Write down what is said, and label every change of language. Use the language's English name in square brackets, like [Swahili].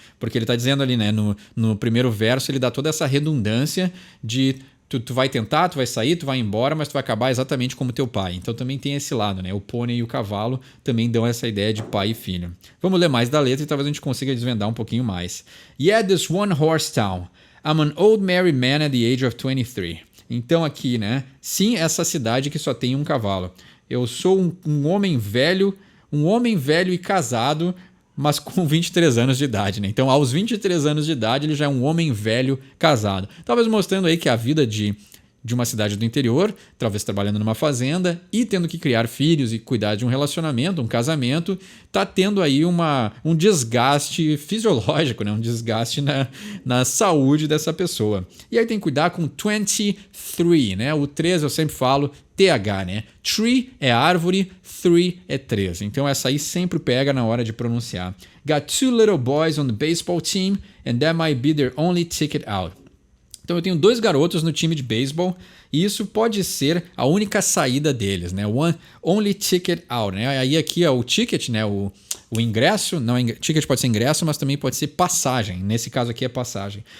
[Portuguese] Porque ele está dizendo ali, né, no primeiro verso, ele dá toda essa redundância de tu vai tentar, tu vai sair, tu vai embora, mas tu vai acabar exatamente como teu pai. Então também tem esse lado, né? O pônei e o cavalo também dão essa ideia de pai e filho. Vamos ler mais da letra e talvez a gente consiga desvendar um pouquinho mais. [English] Yeah, this one horse town. I'm an old married man at the age of 23. [Portuguese] Então aqui, né? Sim, essa cidade que só tem um cavalo. Eu sou um homem velho e casado, mas com 23 anos de idade, né? Então, aos 23 anos de idade, ele já é um homem velho casado. Talvez mostrando aí que a vida de uma cidade do interior, talvez trabalhando numa fazenda e tendo que criar filhos e cuidar de um relacionamento, um casamento, tá tendo aí um desgaste fisiológico, né? Um desgaste na saúde dessa pessoa. E aí tem que cuidar com 23, né? O 3 eu sempre falo TH, né? Tree é árvore, 3 é 3. Então essa aí sempre pega na hora de pronunciar. [English] Got 2 little boys on the baseball team and that might be their only ticket out. [Portuguese] Então eu tenho 2 garotos no time de beisebol e isso pode ser a única saída deles, né? [English] One only ticket out, [Portuguese] né? Aí aqui é o ticket, né? O ingresso, não, ticket pode ser ingresso, mas também pode ser passagem. Nesse caso aqui é passagem.